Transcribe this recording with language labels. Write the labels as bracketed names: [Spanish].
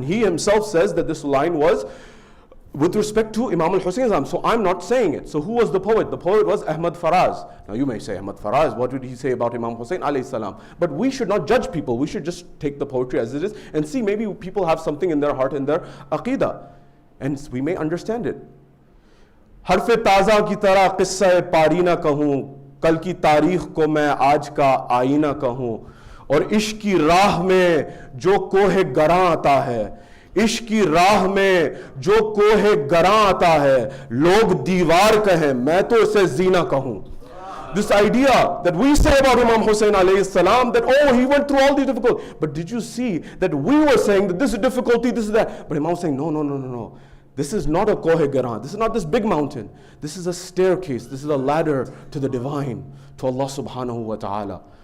[English] And he himself says that this line was with respect to Imam al-Hussain. So I'm not saying it. So who was the poet? The poet was Ahmad Faraz. Now you may say, Ahmad Faraz, what did he say about Imam Hussain alayhi salam? But we should not judge people. We should just take the poetry as it is and see maybe people have something in their heart, in their aqidah. And we may understand it. [Hindi] हर्फ़ ताज़ा की तरह क़िस्सा पारी ना कहूँ, कल की तारीख़ को मैं आज का आईना कहूँ, और इश्क़ की राह में जो कोहे गरां आता है, इश्क़ की राह में जो कोहे गरां आता है, लोग दीवार कहें, मैं तो इसे ज़ीना कहूँ. [English] This idea that we say about Imam Hussain alayhi salam, that oh, he went through all these difficulties. But did you see that we were saying that this is difficulty, this is that. But Imam was saying, no. This is not a Kohe Garan. This is not this big mountain. This is a staircase. This is a ladder to the divine, to Allah subhanahu wa ta'ala.